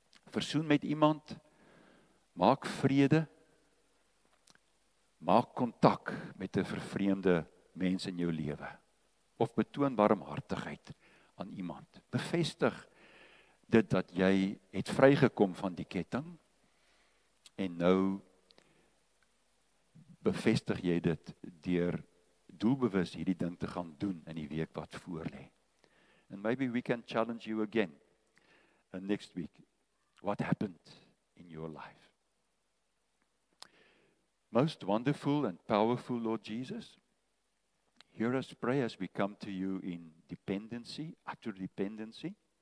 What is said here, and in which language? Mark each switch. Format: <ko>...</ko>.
<af>Versoen met iemand, maak vrede, maak kontak met 'n vervreemde mens in jou lewe. Of betoon barmhartigheid aan iemand. Bevestig dit dat jy het vrygekom van die ketting en nou bevestig jy dit deur doelbewus hierdie ding te gaan doen in die week wat voorlê.</af> <en>And maybe we can challenge you again next week. What happened in your life? Most wonderful and powerful Lord Jesus, hear us pray as we come to you in dependency, utter dependency.</en>